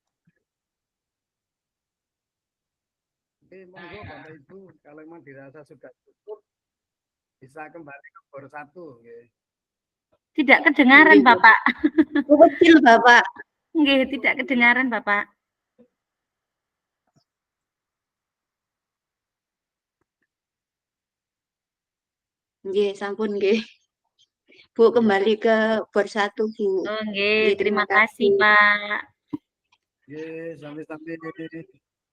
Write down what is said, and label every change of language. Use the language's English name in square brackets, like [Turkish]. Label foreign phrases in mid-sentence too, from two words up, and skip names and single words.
[Indonesian] Monggo Bapak Ibu, kalau memang dirasa sudah cukup, bisa kembali ke bor 1. Tidak kedengaran, Nggih, Bapak. kecil Bapak. Nggih, tidak kedengaran, Bapak. Nggih, sampun nggih. Bu, kembali ke bor 1, Bu. Oh, nggih, Nggih, terima kasih, Pak. Sampai-sampai.